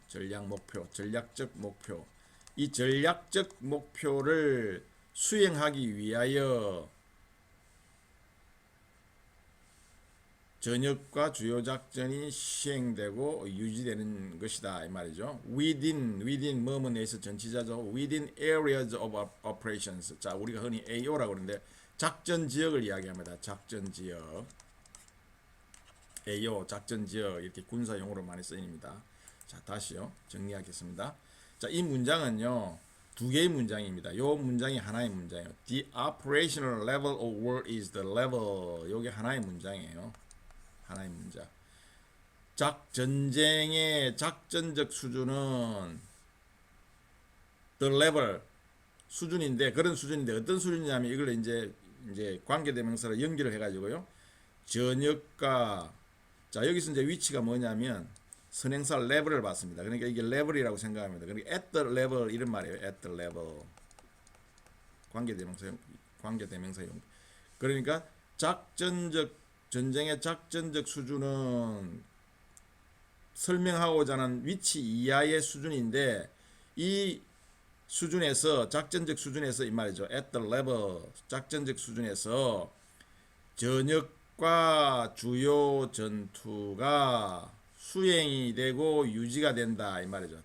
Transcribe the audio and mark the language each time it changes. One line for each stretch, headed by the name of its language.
Korean: 전략 목표, 전략적 목표. 이 전략적 목표를 수행하기 위하여 전역과 주요 작전이 시행되고 유지되는 것이다 이 말이죠. within 뭐뭐 내에서 전치자죠.
English: within areas of operations.
Korean: 자, 우리가 흔히 AO라고 그러는데 작전 지역을 이야기합니다. 작전 지역. AO 작전 지역 이렇게 군사 용어로 많이 쓰입니다. 자, 다시요. 정리하겠습니다. 자, 이 문장은요 두 개의 문장입니다. 이 문장이 하나의 문장이에요.
English: The operational level of war is the level.
Korean: 이게 하나의 문장이에요. 하나의 문장. 전쟁의 작전적 수준은
English: the level
Korean: 수준인데, 그런 수준인데 어떤 수준이냐면 이걸 이제 관계대명사로 연결을 해가지고요. 전역과 자, 여기서 이제 위치가 뭐냐면 선행사 level을 봤습니다. 그러니까 이게 level이라고 생각합니다. 그러니까
English: at the level
Korean: 이런 말이에요.
English: at the level
Korean: 관계대명사용. 그러니까 전쟁의 작전적 수준은 설명하고자 하는 위치 이하의 수준인데 이 수준에서 작전적 수준에서 이 말이죠.
English: at the level
Korean: 작전적 수준에서 전역과 주요 전투가 수행이 되고 유지가 된다 이 말이죠.